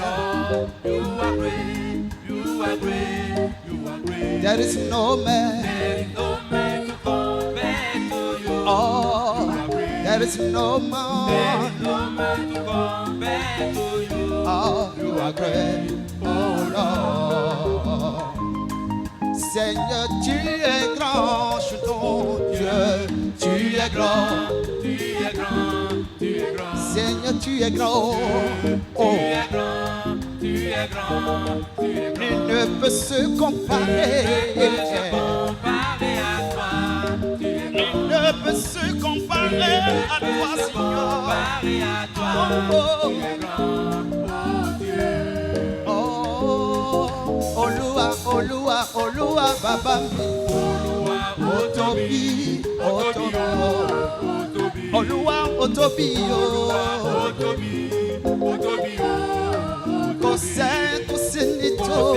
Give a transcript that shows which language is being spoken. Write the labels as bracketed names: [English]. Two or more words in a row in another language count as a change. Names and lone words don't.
[English] Lord, you are great. You are great. You are great. There is no man. There is no man to compare to you. Oh, You are great. there is no There man. is no man to compare to you. Oh, you are great. Oh Lord. [French] Seigneur, tu es grand, chantons Dieu. Tu es grand. Tu es grand. Tu es grand. Seigneur, tu es grand. Tu Oh, es grand. tu es grand, tu es grand. Nul ne peut se comparer. Comparer à toi, tu es grand. Nul ne peut se comparer à toi, Seigneur. Comparer à toi, Oh, tu es grand, oh Dieu. [Yoruba] oh, oh, Olúwa, Olúwa, Olúwa, Baba mi. Ó tóbi, ó tóbi, Olúwa, ó tóbi, ó. Kò sẹ́ni tó sí ní tó.